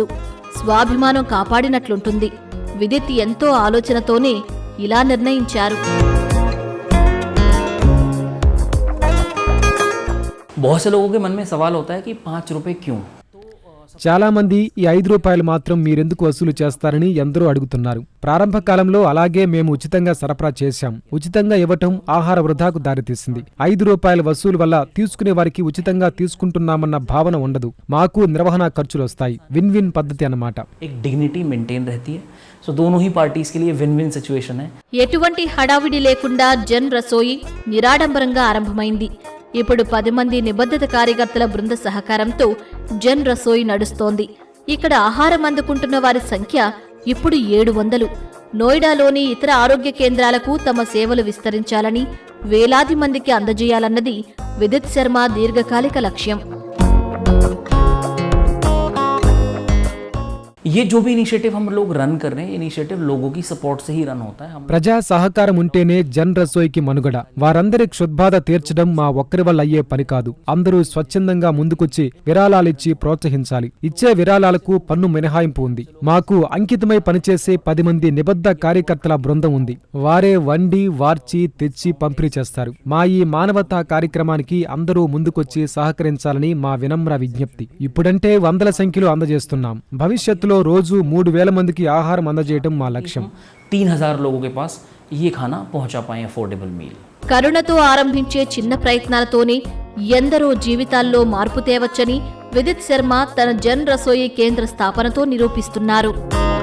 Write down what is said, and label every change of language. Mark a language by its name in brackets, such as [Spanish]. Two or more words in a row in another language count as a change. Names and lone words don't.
[Telugu] స్వాభిమానం కాపాడినట్లుంటుంది. విదిత్ ఎంతో ఆలోచనతోనే ఇలా నిర్ణయించారు. [Hindi] बहुत से लोगों के मन में सवाल होता है कि ₹5 क्यों? [Telugu] చాలా మంది ఈ ₹5 మాత్రం మీరెందుకు వసూలు చేస్తారని ఎందరో అడుగుతున్నారు. ప్రారంభ కాలంలో అలాగే మేము ఉచితంగా సరఫరా చేశాం. ఉచితంగా ఇవ్వటం ఆహార వృధాకు దారితీసింది. ₹5 వసూలు వల్ల తీసుకునే వారికి ఉచితంగా తీసుకుంటున్నామన్న భావన ఉండదు. మాకు నిర్వహణ ఖర్చులు వస్తాయి. [English] win win [Telugu] పద్ధతి అన్నమాట. [Hindi] एक [English] dignity maintain [Hindi] रहती है, सो दोनों ही पार्टीज के लिए [English] win win situation [Hindi] है। [Telugu] ఎటువంటి హడావిడి లేకుండా జన్ రసోయి నిరాడంబరంగా ఆరంభమైంది. ఇప్పుడు 10 మంది నిబద్ధత కార్యకర్తల బృంద సహకారంతో జన్ రసోయి నడుస్తోంది. ఇక్కడ ఆహారం అందుకుంటున్న వారి సంఖ్య ఇప్పుడు 700. నోయిడాలోని ఇతర ఆరోగ్య కేంద్రాలకు తమ సేవలు విస్తరించాలని, వేలాది మందికి అందజేయాలన్నది విదిత్ శర్మ దీర్ఘకాలిక లక్ష్యం. [Hindi] ये जो भी इनिशिएटिव हम लोग रन कर रहे हैं, इनिशिएटिव लोगों की सपोर्ट से ही रन होता है। हम [Telugu] ప్రజా సహకారం ఉంటేనే జన్ రసోయికి మనుగడ. వారందరి క్షుద్బాధ తీర్చడం మా ఒక్కరి వల్ల అయ్యే పని కాదు. అందరూ స్వచ్ఛందంగా ముందుకొచ్చి విరాళాలిచ్చి ప్రోత్సహించాలి. ఇచ్చే విరాళాలకు పన్ను మినహాయింపు ఉంది. మాకు అంకితమై పనిచేసే 10 మంది నిబద్ధ కార్యకర్తల బృందం ఉంది. వారే వండి వార్చి తెచ్చి పంపిణీ చేస్తారు. మా ఈ మానవతా కార్యక్రమానికి అందరూ ముందుకొచ్చి సహకరించాలని మా వినమ్ర విజ్ఞప్తి. ఇప్పుడంటే వందల సంఖ్యలో అందజేస్తున్నాం. భవిష్యత్తులో రోజు 3000 మందికి ఆహారం అందజేయడం మా లక్ష్యం. [Hindi] 3000 लोगों के पास ये खाना पहुंचा पाएं, [English] affordable meal. [Telugu] కరుణతో ఆరంభించే చిన్న ప్రయత్నాలతోనే ఎందరో జీవితాల్లో మార్పు తేవచ్చని విదిత్ శర్మ తన జన్ రసోయి కేంద్ర స్థాపనతో నిరూపిస్తున్నారు.